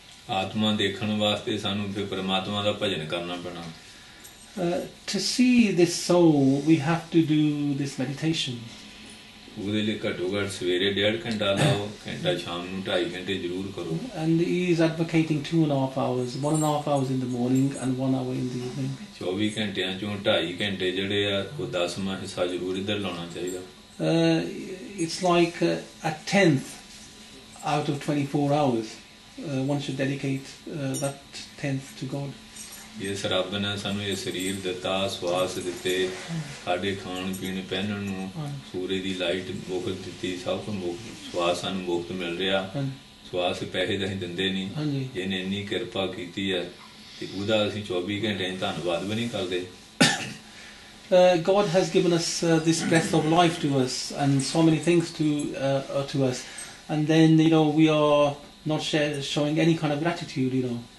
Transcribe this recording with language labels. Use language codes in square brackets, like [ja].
[pa] ਆਤਮਾ ਦੇਖਣ ਵਾਸਤੇ ਸਾਨੂੰ ਫਿਰ ਪਰਮਾਤਮਾ ਦਾ ਭਜਨ ਕਰਨਾ ਪੈਣਾ। [en] To see this soul, we have to do this meditation. [pa] ਉਹਦੇ ਲਈ ਘੱਟੋ ਘੱਟ ਸਵੇਰੇ 1.5 ਘੰਟਾ ਲਾਓ, ਘੰਟਾ ਸ਼ਾਮ ਨੂੰ 2.5 ਘੰਟੇ ਜ਼ਰੂਰ ਕਰੋ। [en] And he is advocating 2.5 hours, 1.5 hours in the morning and 1 hour in the evening. [pa] 24 ਘੰਟਿਆਂ ਚੋਂ 2.5 ਘੰਟੇ ਜਿਹੜੇ ਆ ਉਹ 10ਵਾਂ ਹਿੱਸਾ ਜ਼ਰੂਰ ਇੱਧਰ ਲਾਉਣਾ ਚਾਹੀਦਾ। [en] It's like a 10th out of 24 hours. One should dedicate that 10th to God. [pa] ਇਸ ਰੱਬ ਨੇ ਸਾਨੂੰ ਇਹ ਸਰੀਰ ਦਿੱਤਾ, ਸਵਾਸ ਦਿੱਤੇ, ਸਾਡੇ ਖਾਣ ਪੀਣ ਪਹਿਨਣ ਨੂੰ, ਸੂਰਜ ਦੀ ਲਾਈਟ ਮੁਫਤ ਦਿੱਤੀ, ਸਭ ਕੁਝ ਮੁਫਤ, ਸਵਾਸ ਸਾਨੂੰ ਮੁਫਤ ਮਿਲ ਰਿਹਾ। ਸਵਾਸ ਪੈਸੇ ਤਾਂ ਅਸੀਂ ਦਿੰਦੇ ਨਹੀਂ, ਜਿਹਨੇ ਇੰਨੀ ਕਿਰਪਾ ਕੀਤੀ ਹੈ ਤੇ ਉਹਦਾ ਅਸੀਂ 24 ਘੰਟੇ ਧੰਨਵਾਦ ਵੀ ਨਹੀਂ ਕਰਦੇ। [en] God has given us this breath of life to us and so many things to us, and then we are not showing any kind of gratitude.